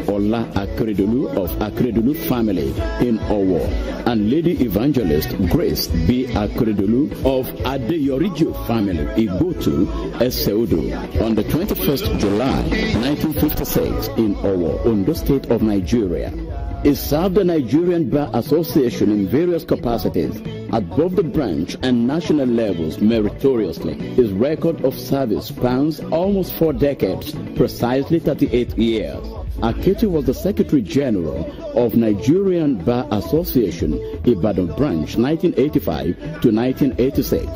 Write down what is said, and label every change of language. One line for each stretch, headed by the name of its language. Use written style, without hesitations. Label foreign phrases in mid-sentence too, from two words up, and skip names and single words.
English: Ola Akeredolu of Akeredolu family in Owo and Lady Evangelist Grace B. Akeredolu of Adeyorijo family Igotu Eseudo on the 21st July 1956 in Owo, Ondo State of Nigeria. He served the Nigerian Bar Association in various capacities at both the branch and national levels meritoriously. His record of service spans almost 4 decades, precisely 38 years. Aketi was the Secretary General of Nigerian Bar Association, Ibadan branch, 1985 to 1986.